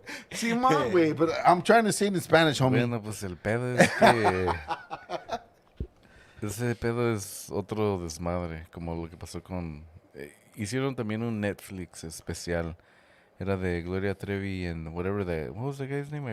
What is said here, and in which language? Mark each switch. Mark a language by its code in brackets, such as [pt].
[es] Simón, güey, [en] but I'm trying to say it in Spanish, homie. [es] Bueno, pues el pedo es que ese pedo es otro desmadre, como lo que pasó con... hicieron también un Netflix especial Era de [en] Gloria Trevi and whatever what was the guy's name?